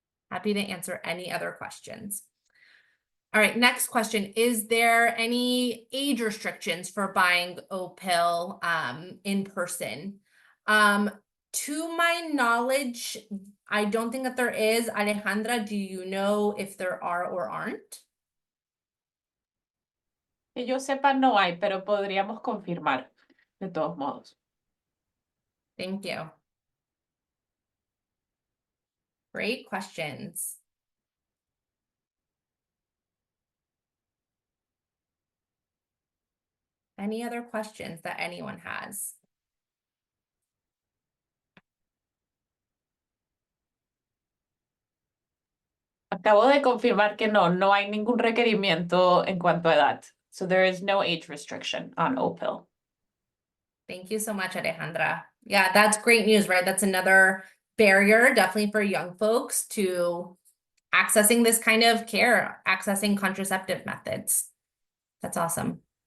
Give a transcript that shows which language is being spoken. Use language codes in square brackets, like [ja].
[en] Happy to answer any other questions. All right, next question. Is there any age restrictions for buying Opill in person? To my knowledge, I don't think that there is. Alejandra, do you know if there are or aren't? [es] Que yo sepa no hay, pero podríamos confirmar de todos modos. [en] Thank you. Great questions. Any other questions that anyone has? [es] Acabo de confirmar que no hay ningún requerimiento en cuanto a edad. [en] So there is no age restriction on Opill. Thank you so much, Alejandra. Yeah, that's great news, right? That's another barrier, definitely for young folks to accessing this kind of care, accessing contraceptive methods. That's awesome.